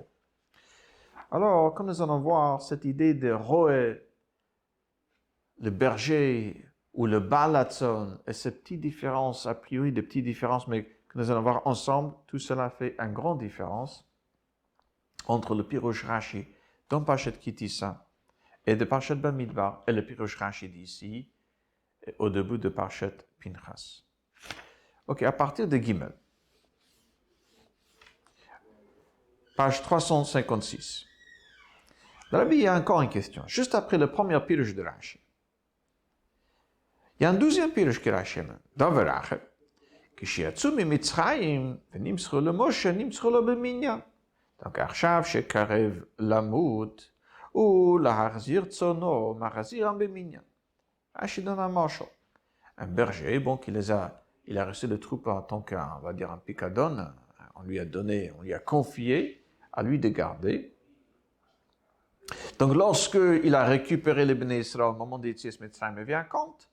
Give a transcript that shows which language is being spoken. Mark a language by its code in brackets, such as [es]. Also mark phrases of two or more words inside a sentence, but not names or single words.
[fr] Alors, comme nous allons voir, cette idée de Roé, le berger, ou le [he] בעל הצאן, [fr] et ces petites différences, a priori des petites différences, mais que nous allons voir ensemble, tout cela fait une grande différence entre le [he] פירוש רש"י [fr] dans Parashat Kitissa et de Parashat Bamidbar et le [he] פירוש רש"י [fr] d'ici, au début de Parashat Pinchas. Ok, à partir de Gimel, page 356. Dans la Bible, il y a encore une question, juste après le premier Pirush de Rashi. Il y a un deuxième Pirush que Rashi amène, dans Verachet, [he] כשיצאו ממצרים ונמסכו למשה, נמסכו לו במניין. Donc עכשיו שקרב למות, ולהחזיר צאנו, מחזירם במניין. [fr] Rashi donne un marshal, un berger, bon, il a reçu le troupeau en tant qu'un, on va dire, un picadon, on lui a confié à lui de garder. Donc lorsqu'il a récupéré les Bnei Israël au moment des [he] יציאת מצרים, [fr] il vient compte.